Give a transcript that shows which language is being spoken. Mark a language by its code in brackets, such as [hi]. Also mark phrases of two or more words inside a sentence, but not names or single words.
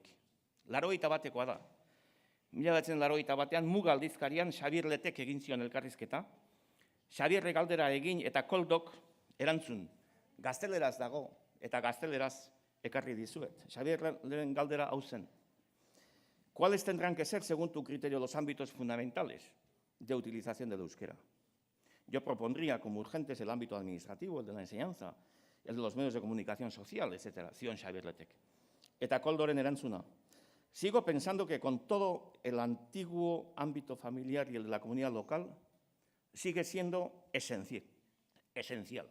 [eu] 81-koa da. 1981 Muga aldizkarian Xabier Letek egin zion elkarrizketa. Xabierrek galdera egin eta Koldok erantzun. Gazteleraz dago eta gazteleraz ekarri dizuet. Xabierren galdera hau zen. [es] ¿Cuáles tendrán que ser, según tu criterio, los ámbitos fundamentales de utilización del euskera? Yo propondría como urgentes el ámbito administrativo, el de la enseñanza, el de los medios de comunicación social, etc. [eu] Zion Xabier Letek. Eta Koldoren erantzuna. [es] Sigo pensando que con todo el antiguo ámbito familiar y el de la comunidad local, sigue siendo esencial.